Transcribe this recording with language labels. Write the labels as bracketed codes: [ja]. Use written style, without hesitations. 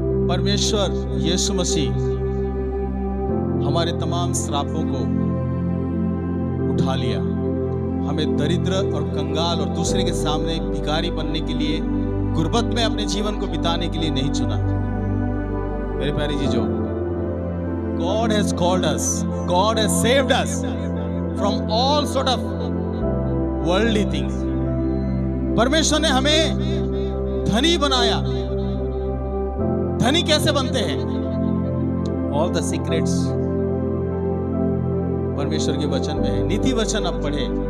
[hi] परमेश्वर यीशु मसीह हमारे तमाम श्रापों को उठा लिया। हमें दरिद्र और कंगाल और दूसरे के सामने भिखारी बनने के लिए, गुर्बत में अपने जीवन को बिताने के लिए नहीं चुना। मेरे प्यारे जीजो, [en] God has called us, God has saved us from all sort of worldly things. [hi] परमेश्वर ने हमें धनी बनाया। धनी कैसे बनते हैं? [en] All the secrets [hi] परमेश्वर के वचन में है। नीति वचन अब पढ़े।